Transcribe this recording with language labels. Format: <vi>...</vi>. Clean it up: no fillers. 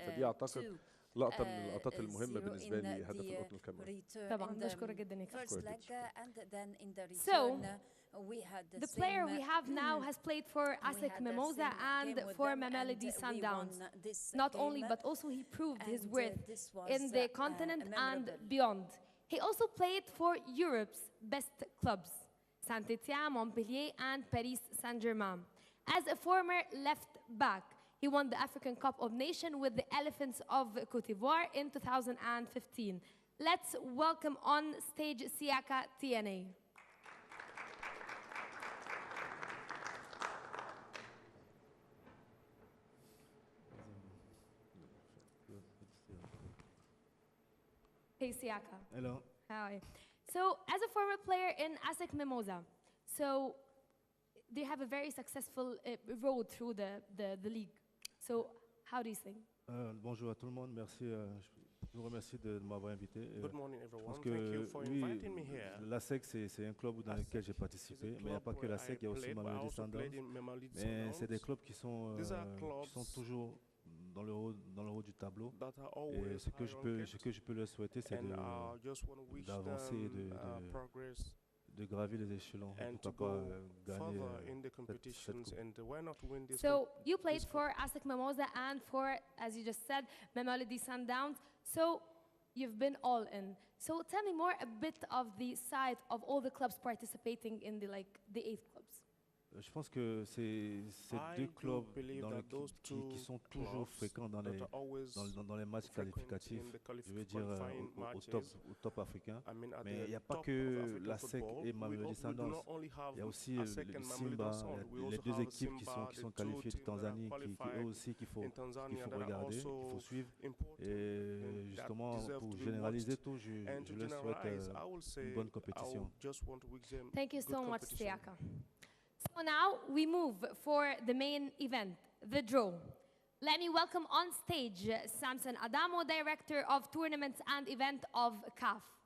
<ar>فدي اعتقد لقطة من اللقطات المهمة بالنسبة لي، هدف القطن الكاميروني. طبعا بشكرك جدا يا كابتن.</ar> <en>So the player we have now has played for ASEC Mimosa and for Mamelodi Sundowns. Not only, but also he proved his worth in the continent and beyond. He also played for Europe's best clubs, Saint-Étienne, Montpellier, and Paris Saint-Germain. As a former left back, he won the African Cup of Nations with the Elephants of Cote d'Ivoire in 2015. Let's welcome on stage Siaka TNA. Hey Siaka. Hello. How are you? So, as a former player in ASEC Mimosa, so they have a very successful road through the league. So, how do you think?</en> <fr>Bonjour à tout le monde, merci. Je vous remercie de m'avoir invité.</fr> <en>Good morning, everyone.</en> <fr>Parce que</fr> <en>Thank you for inviting me here.</en> <fr>l'ASEC, c'est un club dans lequel j'ai participé, mais il n'y a pas que l'ASEC, il y a aussi Mamelodi Sundowns. Mais c'est des clubs qui sont toujours dans le haut du tableau. Et ce que je peux leur souhaiter, c'est d'avancer et de gravir les échelons, pourquoi pas gagner cette coupe.</fr> <en>So you played for ASEC Mimosa and for, as you just said, Mamelodi Sundowns. So you've been all in. So tell me more a bit of the side of all the clubs participating in the 8 clubs.</en> <fr>Je pense que c'est deux clubs qui sont toujours fréquents dans les matchs qualificatifs, je veux dire au top africain. Mais il n'y a pas que l'ASEC et Mamelodi Sundowns, il y a aussi le Simba, les deux équipes qui sont qualifiées de Tanzanie, qui eux aussi qu'il faut regarder, qu'il faut suivre. Et justement, pour généraliser tout, je leur souhaite une bonne compétition.</fr> <en>Thank you so much, Siaka. So now we move for the main event, the draw. Let me welcome on stage Samson Adamo, Director of Tournaments and Event of CAF.</en>